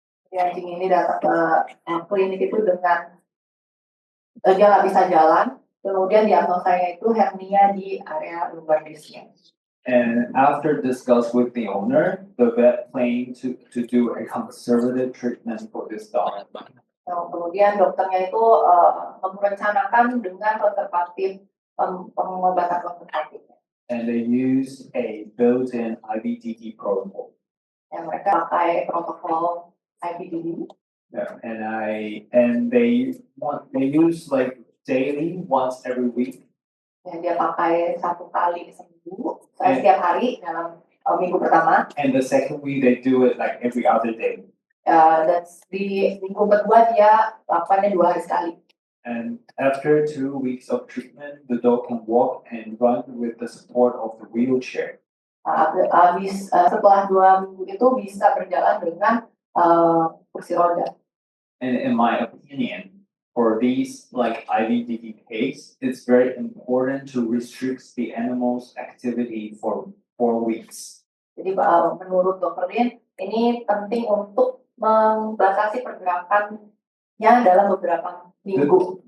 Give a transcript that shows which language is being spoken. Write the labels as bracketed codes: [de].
[id] Ya, anjing ini datang ke klinik itu dengan dia nggak bisa jalan, kemudian diagnosanya itu hernia di area lumbar disc-nya. [en] And after discuss with the owner, the vet planned to do a conservative treatment for this dog. [id] Kemudian dokternya itu merencanakan dengan konservatif pengobatan konservatif. [en] And they use a built-in IVDD protocol. [id] Yang mereka pakai protokol IVDD. [en] Yeah, and they use like daily, once every week. [id] Yang dia pakai 1 kali seminggu, setiap hari dalam minggu pertama. [en] And the second week they do it like every other day. [id] Dan di minggu kedua dia lakukannya 2 hari sekali. [en] And after 2 weeks of treatment, the dog can walk and run with the support of the wheelchair. [id] Setelah 2 minggu itu bisa berjalan dengan kursi roda. [en] And in my opinion, for these like IVDD case, it's very important to restrict the animal's activity for 4 weeks. [id] Jadi menurut Dr. Lin, ini penting untuk membatasi pergerakannya dalam beberapa minggu.